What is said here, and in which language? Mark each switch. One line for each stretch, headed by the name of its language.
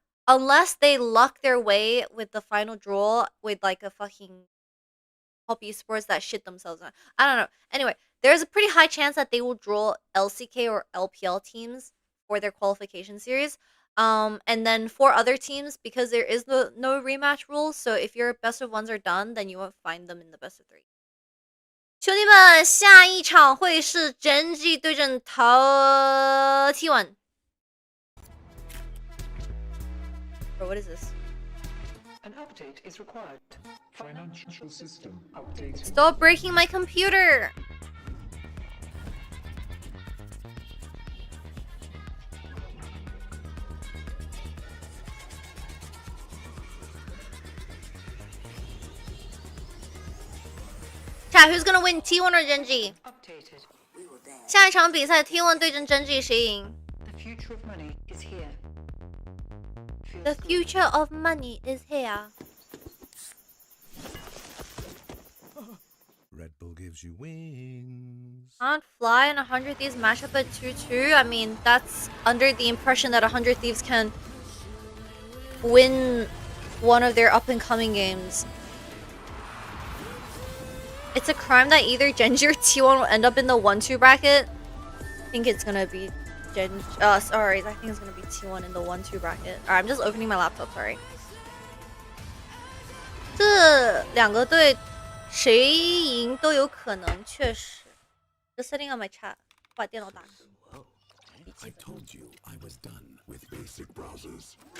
English: Unless they luck their way with the final draw with like a fucking Poppy Sports that shit themselves on. I don't know. Anyway, there's a pretty high chance that they will draw LCK or LPL teams for their qualification series. And then 4 other teams, because there is no rematch rules, so if your best of 1s are done, then you won't find them in the best of 3.
Chinese: 兄弟们，下一场会是 Gen.G 对阵T1。
English: Bro, what is this? An update is required. Financial system updating. Stop breaking my computer! Chat, who's gonna win, T1 or Gen.G?
Chinese: 下一场比赛 T1 对阵 Gen.G 谁赢？
English: The future of money is here. The future of money is here. Red Bull gives you wings. Can't fly in 100 Thieves matchup at 2-2. I mean, that's under the impression that 100 Thieves can win one of their up-and-coming games. It's a crime that either Gen.G or T1 will end up in the 1-2 bracket. I think it's gonna be sorry, I think it's gonna be T1 in the 1-2 bracket. Alright, I'm just opening my laptop, sorry.
Chinese: 这两个队谁赢都有可能，确实。
English: Just setting up my chat，
Chinese: 把电脑打开。
English: I told you I was done with basic browsers.